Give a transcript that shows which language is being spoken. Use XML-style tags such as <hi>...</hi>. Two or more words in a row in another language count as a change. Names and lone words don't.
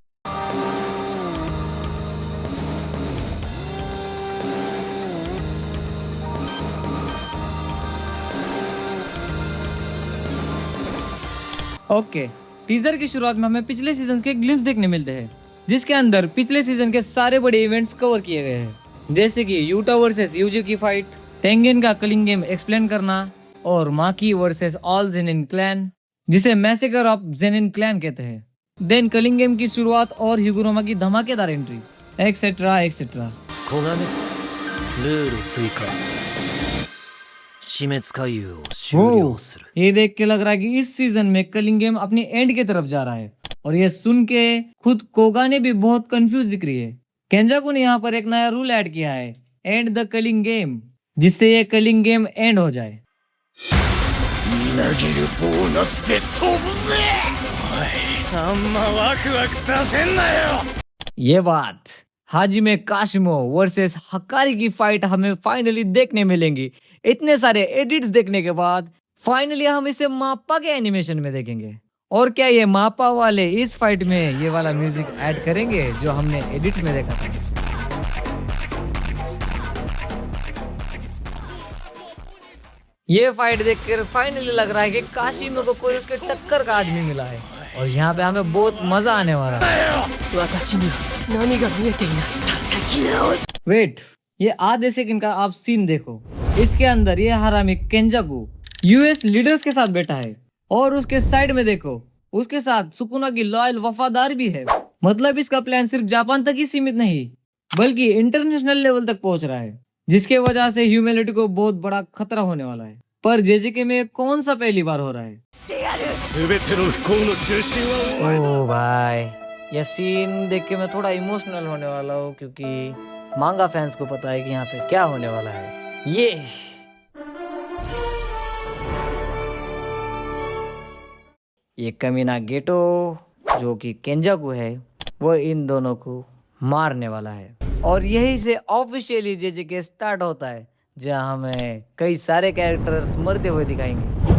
<hi>ओके, टीजर की शुरुआत में हमें पिछले सीजन के ग्लिम्स देखने मिलते हैं, जिसके अंदर पिछले सीजन के सारे बड़े इवेंट्स कवर किए गए हैं, जैसे कि यूटा वर्सेस यूजी की फाइट, टेंगेन का</hi> <en>culling game</en> <hi>एक्सप्लेन करना, और माकी वर्सेस</hi> <en>all Zenin clan,</en> <hi>जिसे</hi> <en>massacre of Zenin clan</en> <hi>कहते हैं। देन कलिंग गेम की शुरुआत और हिगुरोमा की धमाकेदार एंट्री,</hi> <en>etcetera etcetera.</en> <ja>小金ルール追加死滅回遊を終了する</ja> <hi>ये देख के लग रहा है कि इस सीजन में</hi> <en>culling game</en> <hi>अपनी एंड की तरफ जा रहा है, और ये सुन के खुद कोगाने भी बहुत कंफ्यूज दिख रही है। केंजाकू ने यहाँ पर एक नया</hi> <en>rule add</en> <hi>किया है,</hi> <en>end the culling game,</en> <hi>जिससे ये</hi> <en>culling game end</en> <hi>हो जाए।</hi> <ja>みなぎるボーナスで飛ぶぜおいあんまワクワクさせんなよ</ja> <hi>ये बात हाजिमे काशिमो वर्सेस हकारी की फाइट हमें फाइनली देखने मिलेंगी। इतने सारे एडिट्स देखने के बाद फाइनली हम इसे मापा के एनिमेशन में देखेंगे। और क्या ये मापा वाले इस फाइट में ये वाला</hi> <en>music add</en> <hi>करेंगे जो हमने एडिट में देखा था? ये फाइट देखकर फाइनली लग रहा है कि काशिमो को कोई उसके टक्कर का आदमी मिला है, और यहाँ पे हमें बहुत मजा आने वाला है।</hi> <ja>私には何が見えていない叩き直す</ja> <hi>वेट, ये आधे सेकंड का आप सीन देखो। इसके अंदर ये हरामी केंजाकू</hi> <en>US leaders</en> <hi>के साथ बैठा है, और उसके साइड में देखो उसके साथ सुकुना की लॉयल वफादार भी है। मतलब इसका प्लान सिर्फ जापान तक ही सीमित नहीं बल्कि</hi> <en>international level</en> <hi>तक पहुंच रहा है, जिसके वजह से ह्यूमैनिटी को बहुत बड़ा खतरा होने वाला है। पर जेजेके में कौन सा पहली बार हो रहा है?</hi> <ja>全ての不幸の中心はお前</ja> <hi>ओ भाई, ये सीन देख के मैं थोड़ा इमोशनल होने वाला हूँ, क्योंकि</hi> <en>manga fans</en> <hi>को पता है कि यहाँ पे क्या होने वाला है। ये कमीना गेटो जो कि केंजाकू है, वो इन दोनों को मारने वाला है, और यही से</hi> <en>officially JJK start</en> <hi>होता है, जहाँ हमें कई सारे कैरेक्टर्स मरते हुए दिखाएंगे।</hi>